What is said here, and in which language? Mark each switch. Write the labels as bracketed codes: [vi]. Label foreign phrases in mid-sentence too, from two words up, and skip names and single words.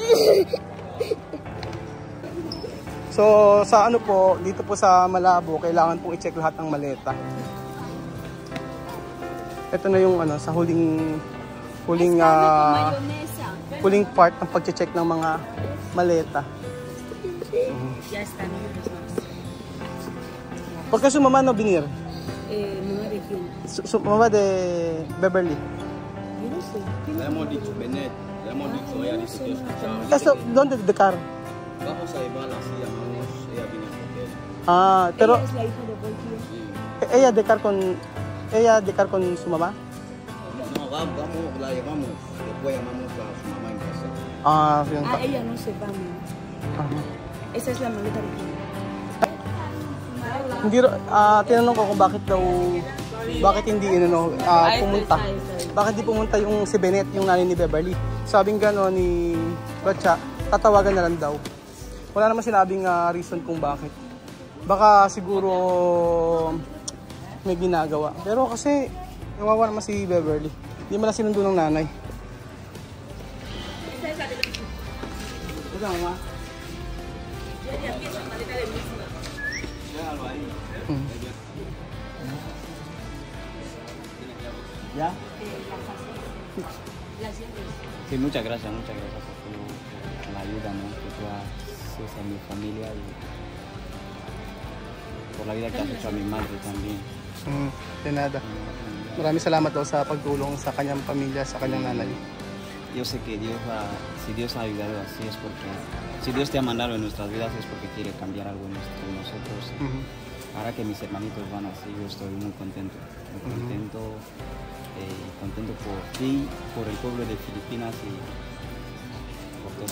[tl] So, sa ano po, dito po sa Malabo, kailangan pong i-check lahat ng maleta. Ito na yung ano, sa huling part ng pag-check ng mga maleta. [es] ¿Por qué su mamá no venir? Mamá de quién? Su mamá de Beverly. Yo no sé. Le hemos dicho, Benet. Le hemos dicho, ella dice que escuchaba. Eso, ¿dónde de car? Vamos a llevarla así, llamamos. Ella viene a hotel. Ah, pero Ella es la hija de Voltio. Sí. ella de car con su mamá. No, vamos, la llevamos. Después llamamos a su mamá en casa. [tl] Ah, yun pa. [es] Ella no se va, mi. Ajá. Esa es la maleta de quién. [tl] Hindi tinanong ko kung bakit hindi pumunta. Bakit di pumunta yung si Benet, yung nanay ni Beverly. Sabing gano'n ni Batcha, tatawagan na lang daw. Wala naman sinabing reason kung bakit. Baka siguro may ginagawa. Pero kasi nawawa naman si Beverly. Hindi mo na sinundo ng nanay. [es] ¿Ya? Sí, muchas gracias por la ayuda, ¿no? Que tú haces a mi familia y por la vida que has hecho a mi madre también. De nada. [tl] Maraming salamat daw sa pagtulong sa kanyang pamilya, sa kanyang nanay. [es] Yo sé que si Dios ha ayudado así es porque, si Dios te ha mandado en nuestras vidas es porque quiere cambiar algo en nosotros. Ahora que mis hermanitos van así, yo estoy muy contento. Contento por ti, por el pueblo de Filipinas y por todo.